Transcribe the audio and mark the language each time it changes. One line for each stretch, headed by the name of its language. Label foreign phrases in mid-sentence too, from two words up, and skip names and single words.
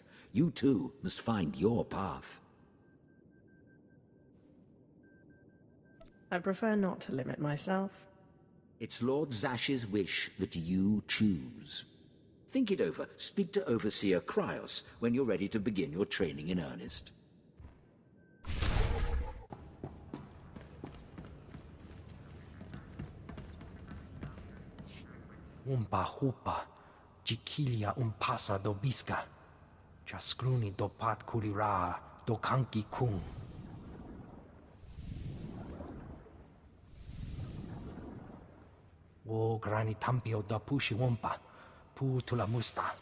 English: You too must find your path. I prefer not to limit myself. It's Lord Zash's wish that you choose. Think it over. Speak to Overseer Kryos when you're ready to begin your training in earnest. Umpa hupa, jikilia umpasa do biska, jaskruni do pat kurira do kanki kung. Wo grani tampio da pushi wumpa, pu tula musta.